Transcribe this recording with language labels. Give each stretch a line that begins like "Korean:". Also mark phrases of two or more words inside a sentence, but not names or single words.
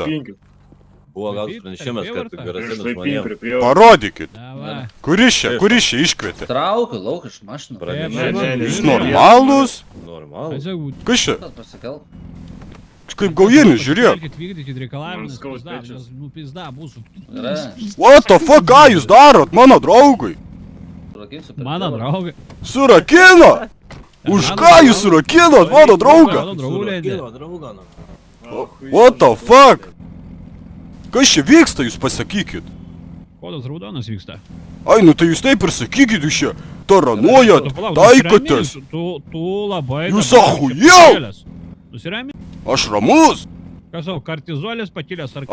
Lithuanian: Buvo gal pranešimas, kad grasina žmonėm. Parodykit. Kuris čia iškvietė? Traukiu lauk iš mašiną. Jūs normalūs? Normalus. Kas čia? Pasikelk. Kaip gaujinis, žiūrėk. Vykdykit reikalavimus, pizda, mūsų.
English: What the fuck,
Lithuanian: ką jūs darot mano draugui? Mano draugai. Surakino? Už ką jūs surakinot mano draugą?
English: What the fuck?
Lithuanian: Kas čia vyksta, jūs pasakykit? Kodas raudonas vyksta. Ai, nu tai jūs taip ir sakykit, jūs čia taranuojat, taikotės. Tu labai... Jūs ahujau! Nusirami? Aš ramus. Kas savo, kartizolis pakilęs ar...